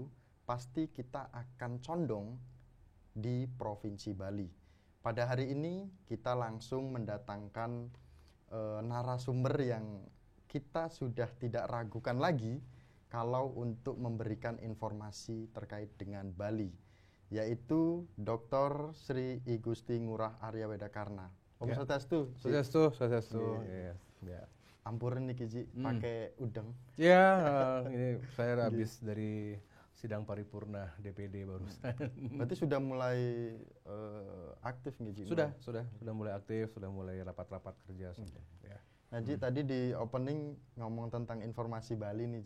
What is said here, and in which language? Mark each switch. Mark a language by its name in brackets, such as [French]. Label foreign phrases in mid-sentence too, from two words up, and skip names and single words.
[Indonesian] Pasti kita akan condong di Provinsi Bali. Pada hari ini kita langsung mendatangkan narasumber yang kita sudah tidak ragukan lagi kalau untuk memberikan informasi terkait dengan Bali, yaitu Dr. Sri I Gusti Ngurah Arya Wedakarna. [Balinese] Om Swastiastu. Swastiastu. Ya. Ampuran nih Kiji, [Indonesian] pakai udang. Ya, ini saya habis dari sidang paripurna DPD barusan. Berarti sudah mulai aktif nih Ji? Sudah mulai aktif, sudah mulai rapat-rapat kerja. Ya. Nah Ji, tadi di opening ngomong tentang informasi Bali nih Ji.